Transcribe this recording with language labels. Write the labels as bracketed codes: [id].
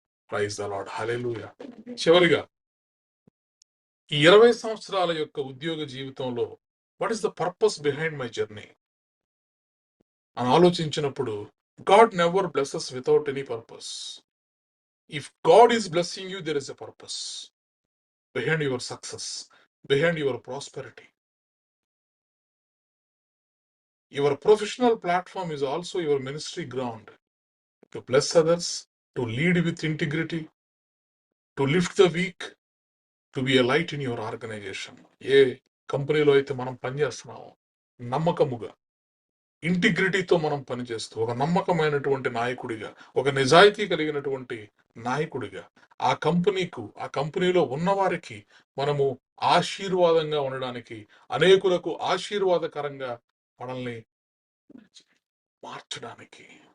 [en] Praise the lord, hallelujah. [te] చివరిగా ఈ 20 సంవత్సరాల యొక్క ఉద్యోగ జీవితంలో [en] what is the purpose behind my journey [te] అని ఆలోచించినప్పుడు, [en] God never blesses without any purpose. If God is blessing you, there is a purpose behind your success, behind your prosperity. Your professional platform is also your ministry ground to bless others, to lead with integrity, to lift the weak, to be a light in your organization. [te] ఏ కంపెనీలో అయితే మనం పనిచేస్తున్నామో నమ్మకముగా, ఇంటిగ్రిటీతో మనం పనిచేస్తూ, ఒక నమ్మకమైనటువంటి నాయకుడిగా, ఒక నిజాయితీ కలిగినటువంటి నాయకుడిగా ఆ కంపెనీలో ఉన్నవారికి మనము ఆశీర్వాదంగా ఉండడానికి, అనేకులకు ఆశీర్వాదకరంగా మనల్ని మార్చడానికి,